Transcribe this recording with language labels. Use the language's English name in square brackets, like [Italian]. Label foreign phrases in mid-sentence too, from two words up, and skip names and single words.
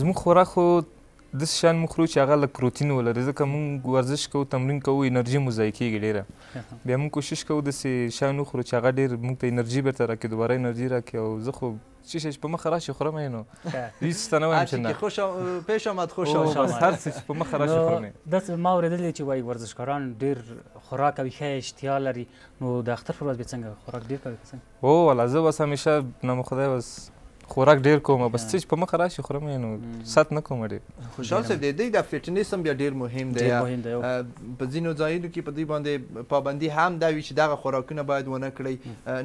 [Pashto] زموږ خوراک خو داسې شیان موږ خورو چې هغه لږ پروتین ولري، ځکه موږ ورزش کوو، تمرین کوو، انرژي مو ضایع کېږي ډېره. بیا موږ کوشش کوو داسې شیان وخورو چې هغه ډېر موږ ته انرژي بیرته راکړي، دوباره انرژي راکړي. او زه خو څه شی چې په مخه راشي خورم یې، نو هېڅ ته نه وایم چې نه، [Persian] پیش آمد خوش آمد، [Pashto] هر څه چې په مخه راشي خورم یې. داسې ما اورېدلي چې وایي ورزشکاران ډېر خوراک کوي، ښه اشتها لري. نو د اختر پر ورځ بیا څنګه خوراک ډېر کوي که څنګه؟ هو والا زه بس همیشه نام خدای بس خوراک ډېر کوم، بس څه چې په مخه راشي خورم یې، نو سات نه کوم ډېر. خوشحال صاحب د دوی د فټنس هم بیا ډېر مهم دی. په ځینو ځایونو کې په دوی باندې پابندي هم دا وي چې دغه خوراکونه باید ونه کړئ.